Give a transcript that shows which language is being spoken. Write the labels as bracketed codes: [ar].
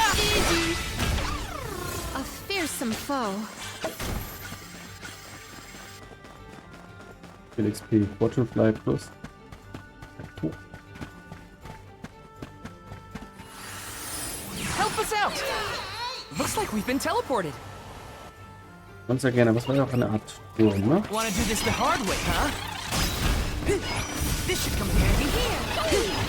[en] Easy! A fearsome foe. XP Butterfly Plus. Oh. Help us out! Looks like we've been teleported. [de] Ganz sehr gerne. Was war ja auch eine Art Turm, ne? [en] Wanna do this the hard way, huh? This should come in handy.